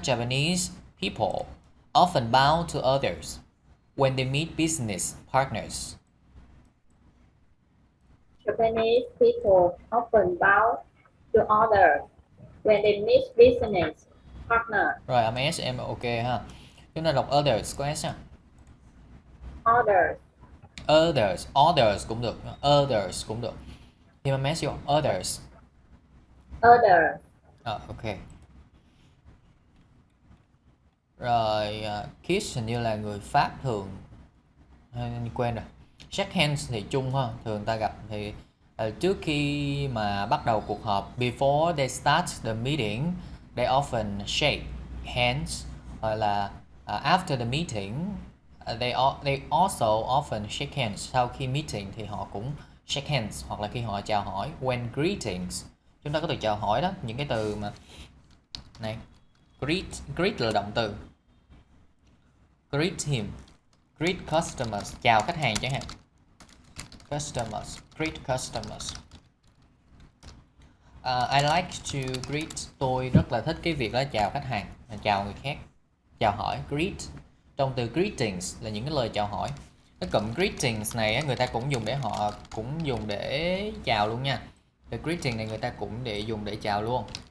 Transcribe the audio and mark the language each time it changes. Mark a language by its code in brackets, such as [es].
[en] Japanese people often bow to others when they meet business partners. Japanese people often bow to others when they meet business partners. [vi] Rồi âm S em ok ha. Chúng ta đọc others có S ha. [en] Others. [vi] Others cũng được. Others cũng được. Thì mà S vô others. [en] Others. Ok. [vi] Rồi kiss hình như là người Pháp thường quên rồi. Shake hands thì chung ha, thường ta gặp thì trước khi mà bắt đầu cuộc họp, [en] before they start the meeting, they often shake hands, [vi] hoặc là [en] after the meeting, they also often shake hands. [vi] Sau khi meeting thì họ cũng shake hands, hoặc là khi họ chào hỏi. [en] When greetings, [vi] chúng ta có từ chào hỏi đó, những cái từ mà này, greet là động từ, greet him, greet customers, chào khách hàng chẳng hạn. [en] Customers, greet customers. I like to greet, [vi] tôi rất là thích cái việc đó chào khách hàng, chào người khác, chào hỏi, greet. Trong từ greetings là những cái lời chào hỏi. Cái cụm greetings này á, người ta cũng dùng để chào luôn nha. The greeting này người ta cũng dùng để chào luôn.